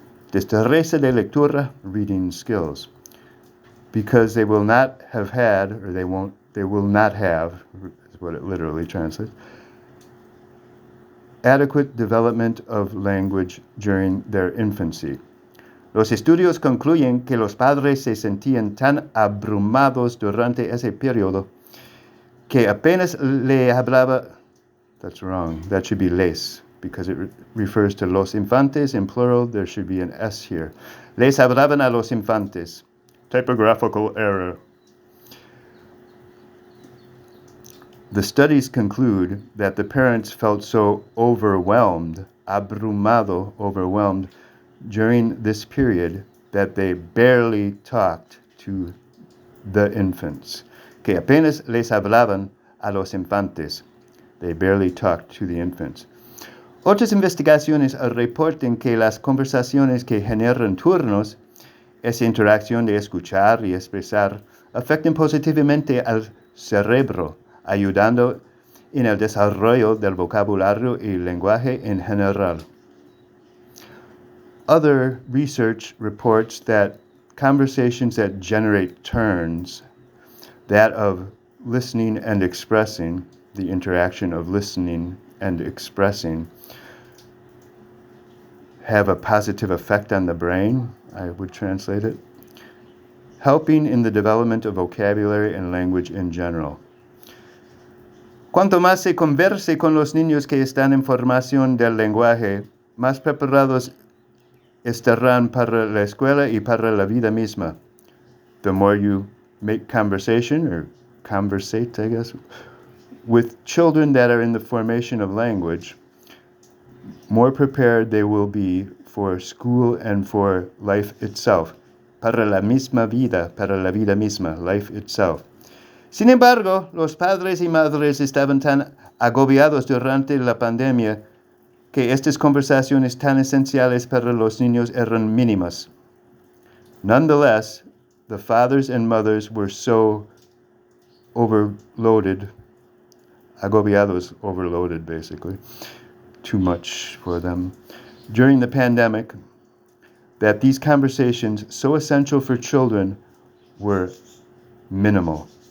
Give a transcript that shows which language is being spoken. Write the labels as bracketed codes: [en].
[es] Destreza de lectura, [en] reading skills. Because they will not have had, or they will not have, is what it literally translates, adequate development of language during their infancy. [es] Los estudios concluyen que los padres se sentían tan abrumados durante ese periodo que apenas le hablaba. [en] That's wrong. That should be les, because it refers to [es] los infantes [en] in plural. There should be an S here. [es] Les hablaban a los infantes. [en] Typographical error. The studies conclude that the parents felt so overwhelmed, abrumado, overwhelmed, during this period that they barely talked to the infants. [es] Que apenas les hablaban a los infantes. [en] They barely talked to the infants. [es] Otras investigaciones reportan que las conversaciones que generan turnos, esa interacción de escuchar y expresar, afectan positivamente al cerebro, ayudando en el desarrollo del vocabulario y lenguaje en general. [en] Other research reports that conversations that generate turns, that of listening and expressing, the interaction of listening and expressing, have a positive effect on the brain, I would translate it, helping in the development of vocabulary and language in general. [es] Cuanto más se converse con los niños que están en formación del lenguaje, más preparados estarán para la escuela y para la vida misma. [en] The more you make conversation, or conversate, I guess, with children that are in the formation of language, more prepared they will be for school and for life itself. [es] Para la misma vida, para la vida misma, [en] life itself. [es] Sin embargo, los padres y madres estaban tan agobiados durante la pandemia que estas conversaciones tan esenciales para los niños eran mínimas. [en] Nonetheless, the fathers and mothers were so overloaded, agobiados, overloaded basically, too much for them, during the pandemic that these conversations, so essential for children, were minimal.